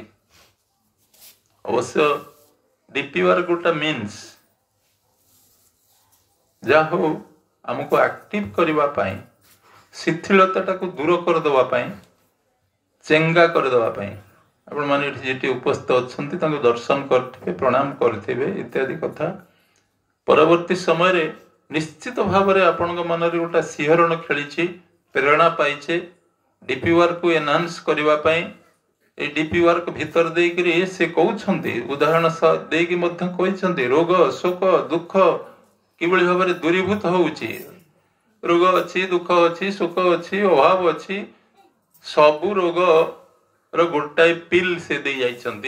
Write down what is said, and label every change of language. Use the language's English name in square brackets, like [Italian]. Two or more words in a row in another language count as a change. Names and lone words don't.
[Odia] ଅବଶ୍ୟ [English] DP workଟା [Odia] ମିନ୍ସ ଯାହା ହଉ ଆମକୁ ଆକ୍ଟିଭ କରିବା ପାଇଁ, ଶିଥିଳତାଟାକୁ ଦୂର କରିଦେବା ପାଇଁ, ଚେଙ୍ଗା କରିଦେବା ପାଇଁ। ଆପଣମାନେ ଏଠି ଯେଠି ଉପସ୍ଥିତ ଅଛନ୍ତି ତାଙ୍କୁ ଦର୍ଶନ କରିଥିବେ, ପ୍ରଣାମ କରିଥିବେ ଇତ୍ୟାଦି କଥା। ପରବର୍ତ୍ତୀ ସମୟରେ ନିଶ୍ଚିତ ଭାବରେ ଆପଣଙ୍କ ମନରେ ଗୋଟେ ଶିହରଣ ଖେଳିଛି, ପ୍ରେରଣା ପାଇଛେ [English] DP workକୁ enhance [Odia] କରିବା ପାଇଁ। এই [English] DP work [Odia] ভিতর ଦେଇକରି ସେ କହୁଛନ୍ତି, ଉଦାହରଣ ଦେଇକି ମଧ୍ୟ କହିଛନ୍ତି ରୋଗ ଶୋକ ଦୁଃଖ କିଭଳି ଭାବରେ ଦୂରୀଭୂତ ହଉଛି। ରୋଗ ଅଛି, ଦୁଃଖ ଅଛି, ଶୋକ ଅଛି, ଅଭାବ ଅଛି, ସବୁ ରୋଗର ଗୋଟାଏ ପିଲ୍ ସେ ଦେଇ ଯାଇଛନ୍ତି।